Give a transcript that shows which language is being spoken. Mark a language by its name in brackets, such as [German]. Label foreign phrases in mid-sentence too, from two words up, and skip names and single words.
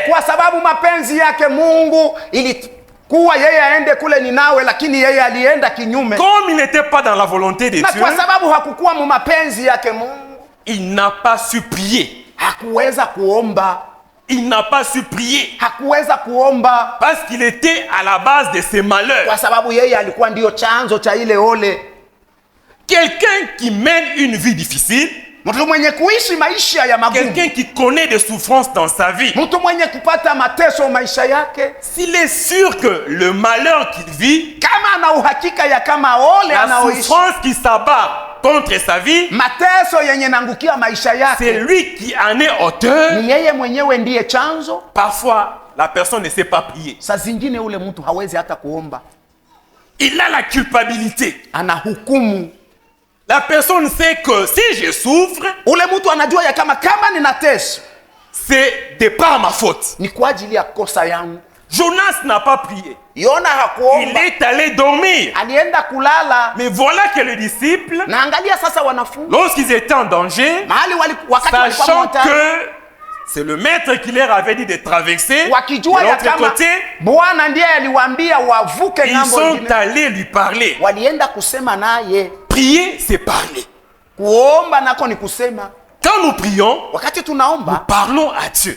[Swahili] Kwa sababu mapenzi yake Mungu ilikuwa yeye aende kule Ninawe, lakini yeye alienda kinyume. [French] Comme il n'était pas dans la volonté de Dieu, [Swahili] kwa sababu hakukuwa mu mapenzi yake Mungu, [French] il n'a pas su prier. [Swahili] Hakuweza kuomba. [French] Il n'a pas su prier. [Swahili] Hakuweza kuomba [French] parce qu'il était à la base de ses malheurs. [Swahili] Kwa sababu yeye alikuwa ndio chanzo cha ile ole. [French] Quelqu'un qui mène une vie difficile, [Swahili] mtu mwenye kuishi maisha ya magumu, [French] quelqu'un qui connaît des souffrances dans sa vie, [Swahili] mtu mwenye kupata mateso maisha yake, [French] s'il est sûr que le malheur qu'il vit, [Swahili] kama ana uhakika ya kama ole anaoishi, [French] la souffrance qui s'abat contre sa vie, [Swahili] mateso yenye nangukia maisha yake, [French] c'est lui qui en est auteur. [Swahili] Ni yeye mwenyewe ndiye chanzo. [French] Parfois la personne ne sait pas prier. [Swahili] Saa zingine ule mtu hawezi hata kuomba. [French] Il a la culpabilité. [Swahili] Ana hukumu. [French] La personne sait que si je souffre, [Swahili] ule mtu anajua ya kama ninateso, [French] c'est de par ma faute. [Swahili] Ni kwa ajili ya kosa yangu. [French] Jonas n'a pas prié. [Swahili] Yona hakuomba. [French] Il est allé dormir. [Swahili] Alienda kulala. [French] Mais voilà que les disciples, [Swahili] na angalia sasa wanafunzi, [French] lorsqu'ils étaient en danger, sachant que c'est le maître qui leur avait dit de traverser de l'autre côté, ils sont allés lui parler. Prier, c'est parler. Quand nous prions, nous parlons à Dieu.